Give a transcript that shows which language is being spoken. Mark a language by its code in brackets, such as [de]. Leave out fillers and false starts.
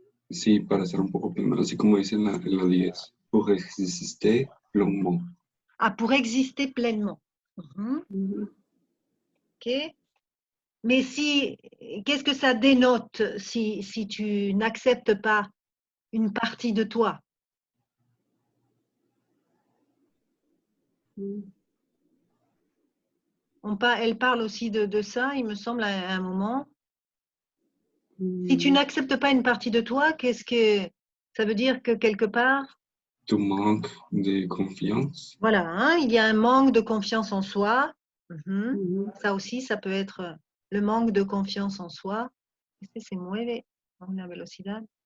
[es] Sí, para ser un poco pleno, así como dice en la 10. [fr] Pour exister pleinement. Ah, pour exister pleinement. Ok. Mais qu'est-ce que ça dénote si tu n'acceptes pas une partie de toi? Elle parle aussi de ça, il me semble, à un moment. Si tu n'acceptes pas une partie de toi, qu'est-ce que ça veut dire que quelque part? Tu manques de confiance. Voilà, hein, il y a un manque de confiance en soi. Ça aussi, ça peut être le manque de confiance en soi. [es] Este se mueve a una velocidad.